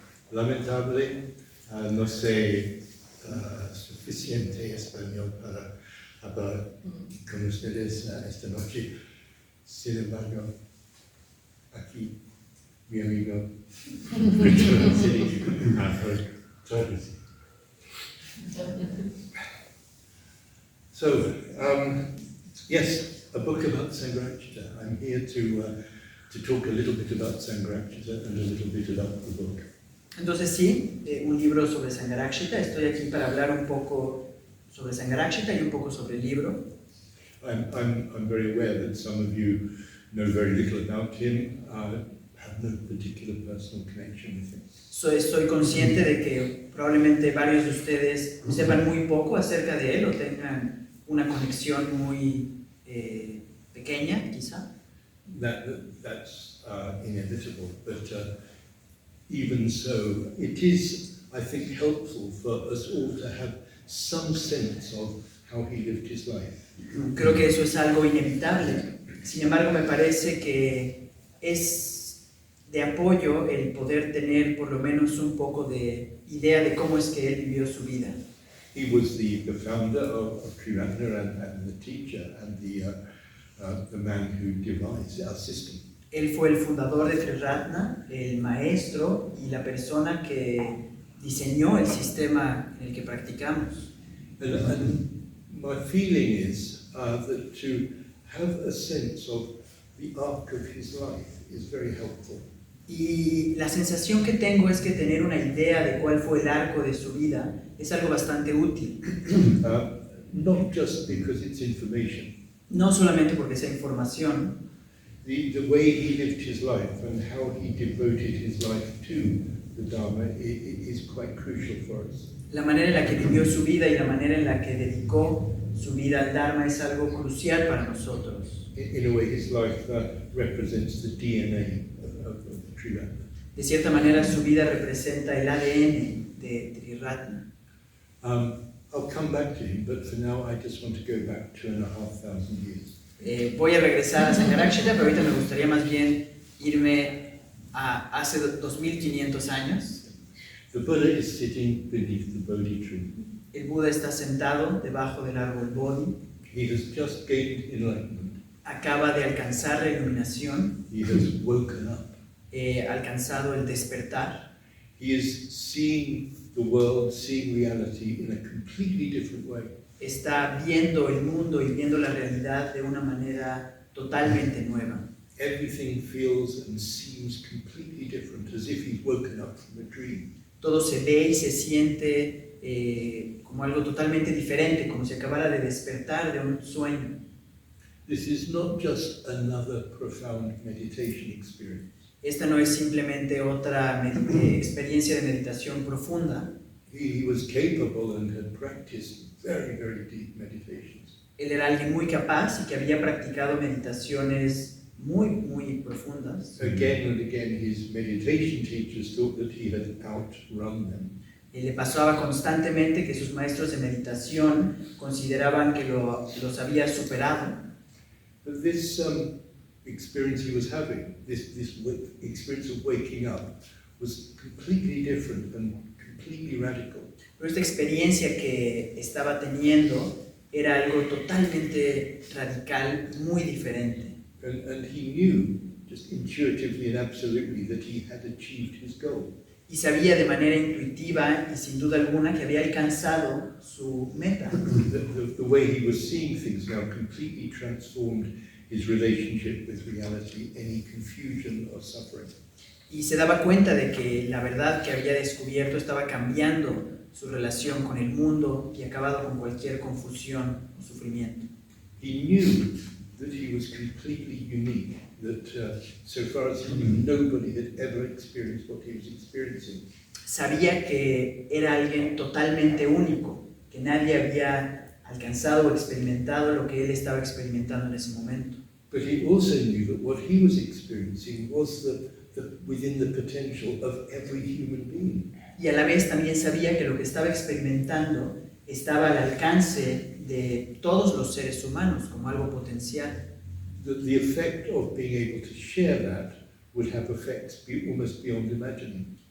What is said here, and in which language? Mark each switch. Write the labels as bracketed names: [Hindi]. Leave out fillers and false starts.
[Spanish] Lamentablemente no sé suficiente español para hablar con ustedes esta noche. Sin embargo, aquí mi amigo Richard City traduce. [English] So, yes, a book about Sangharakshita. I'm here to talk a little bit about Sangharakshita and a little bit about the book. [Spanish] Entonces sí, un libro sobre Sangharakshita. Estoy aquí para hablar un poco sobre Sangharakshita y un poco sobre el libro. [English] I'm very aware that some of you know very little about him, have no particular personal connection with him. [Spanish] Soy consciente de que probablemente varios de ustedes sepan muy poco acerca de él o tengan una conexión muy pequeña, quizá. [English] That's inevitable, but even so, it is, I think, helpful for us all to have some sense of how he lived his life. [Spanish] Creo que eso es algo inevitable. Sin embargo, me parece que es de apoyo el poder tener por lo menos un poco de idea de cómo es que él vivió su vida. [English] He was the founder of Triratna and the teacher and the man who devised our system. [Spanish] Él fue el fundador de Triratna, el maestro y la persona que diseñó el sistema en el que practicamos. [English] And my feeling is that to have a sense of the arc of his life is very helpful. [Spanish] Y la sensación que tengo es que tener una idea de cuál fue el arco de su vida es algo bastante útil. [English] Not just because it's information. [Spanish] No solamente porque sea información. [English] The way he lived his life and how he devoted his life to the Dharma is quite crucial for us. [Spanish] La manera en la que vivió su vida y la manera en la que dedicó su vida al Dharma es algo crucial para nosotros. [English] In a way, his life represents the DNA of Triratna. [Spanish] De cierta manera, su vida representa el ADN de Triratna. [English] I'll come back to him, but for now I just want to go back 2,500 years. [Spanish] Voy a regresar a Sankarakshita, pero ahorita me gustaría más bien irme a hace 2500 años. [English] The Buddha is sitting beneath the Bodhi tree. [Spanish] El Buda está sentado debajo del árbol Bodhi. [English] He has just gained enlightenment. [Spanish] Acaba de alcanzar la iluminación. [English] He has woken up. [Spanish] Alcanzado el despertar. [English] He is seeing the world, seeing reality in a completely different way. [Spanish] Está viendo el mundo y viendo la realidad de una manera totalmente nueva. [English] Everything feels and seems completely different, as if he's woken up from a dream. [Spanish] Todo se ve y se siente como algo totalmente diferente, como si acabara de despertar de un sueño. [English] This is not just another profound meditation experience. [Spanish] Esta no es simplemente otra experiencia de meditación profunda. [English] He was capable and had practiced very, very deep meditations. [Spanish] Él era alguien muy capaz y que había practicado meditaciones muy, muy profundas. [English] Again and again, his meditation teachers thought that he had outrun them. [Spanish] Y le pasaba constantemente que sus maestros de meditación consideraban que los había superado. [English] But this experience he was having, this experience of waking up, was completely different and completely radical. [Spanish] Pero esta experiencia que estaba teniendo era algo totalmente radical, muy diferente. [English] And he knew, just intuitively and absolutely, that he had achieved his goal. [Spanish] Y sabía de manera intuitiva y sin duda alguna que había alcanzado su meta. [English] The way he was seeing things now completely transformed his relationship with reality, any confusion or suffering. [Spanish] Y se daba cuenta de que la verdad que había descubierto estaba cambiando su relación con el mundo y acabado con cualquier confusión o sufrimiento. [English] He knew that he was completely unique, that so far as he knew, nobody had ever experienced what he was experiencing. [Spanish] Sabía que era alguien totalmente único, que nadie había alcanzado o experimentado lo que él estaba experimentando en ese momento. [English] But he also knew that what he was experiencing was within the potential of every human being. [Spanish] Y a la vez también sabía que lo que estaba experimentando estaba al alcance de todos los seres humanos como algo potencial. [English] That the effect of being able to share that would have effects almost beyond imagining.